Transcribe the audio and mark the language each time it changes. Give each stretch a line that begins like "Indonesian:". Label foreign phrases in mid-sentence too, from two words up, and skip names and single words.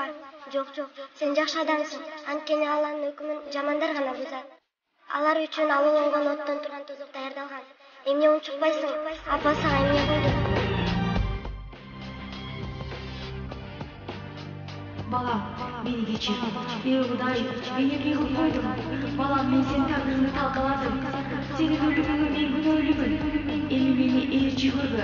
Kyrgyz: Жок, сен жакшы адамсың. Анткени Алланын өкүмүн жамандар гана бузат. Алар үчүн алууланган оттон турган тозок даярдалган. Эмне унчукпайсың? Апа сага эмне болду? Балам,
Uzbek: meni kechir. Behuday, meni yig'ib qo'ydim. Balam, men sen taqdirini talqaladim. Senin o'limingga men gunohliman. Endi meni elchi qildi.